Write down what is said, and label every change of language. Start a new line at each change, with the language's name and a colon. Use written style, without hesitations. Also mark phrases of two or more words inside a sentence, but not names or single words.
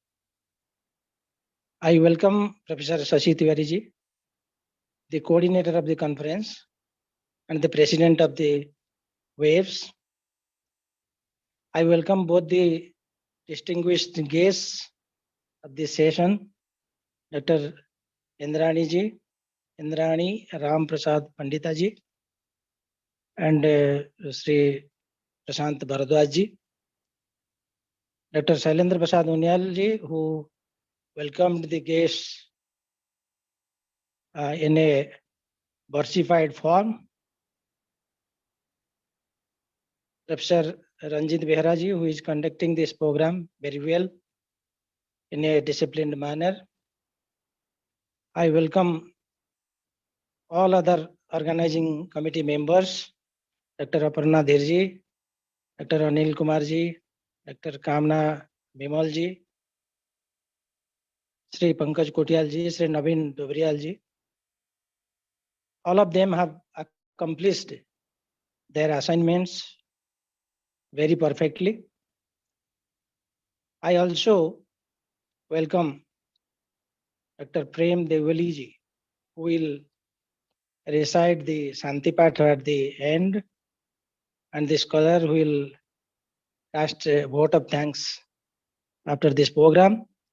English: I welcome Professor Shashi Tiwari ji, the coordinator of the conference and the president of the Waves. I welcome both the distinguished guests of this session, Dr. Indrani ji, Indrani Ram Prasad Pandita ji, and Sri Prashant Bharadwaj ji, Dr. Shailendra Prasad Unyal ji, who welcomed the guests in a versified form, Professor Ranjit Behra ji, who is conducting this program very well in a disciplined manner. I welcome all other organizing committee members, Dr. Aparna Dhir ji, Dr. Anil Kumar ji, Dr. Kamna Bimal ji, Sri Pankaj Kotial ji, Sri Naveen Dobriyal ji. All of them have accomplished their assignments very perfectly. I also welcome Dr. Prem Devali ji, who will recite the Santipat at the end, and the scholar who will cast a vote of thanks after this program.